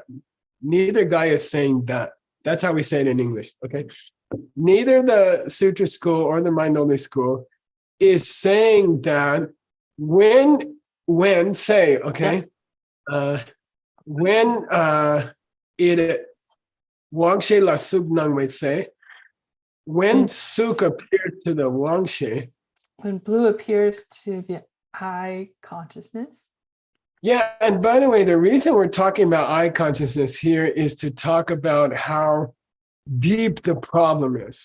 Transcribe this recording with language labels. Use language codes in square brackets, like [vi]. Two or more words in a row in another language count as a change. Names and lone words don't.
[en] Neither guy is saying that. That's how we say it in English. Okay, neither the Sutra school or the mind-only school is saying that when say, okay, when it [bo] Wangshe la suk nang we [en] say, when suk appeared to the Wangshe. When blue appears to the eye consciousness. Yeah, and by the way, the reason we're talking about eye consciousness here is to talk about how deep the problem is.